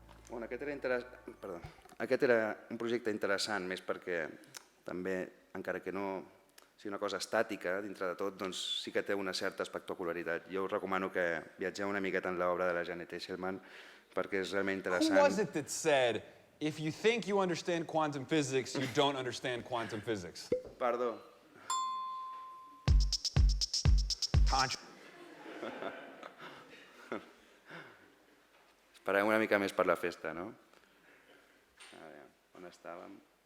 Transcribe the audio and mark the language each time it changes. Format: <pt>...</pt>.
<ca>Bueno, aquest era un projecte interessant, més perquè també, encara que no sigui una cosa estàtica, dintre de tot, doncs sí que té una certa espectacularitat. Jo us recomano que viatgeu una miqueta en l'obra de la Janet Eshelman, perquè és realment</ca> <en>Who</en> <ca>interessant.</ca> <en>was it that said, if you think you understand quantum physics, you don't understand quantum physics?</en> <ca>Perdó. Esperem una mica més per la festa, no? A veure, on estàvem?</ca>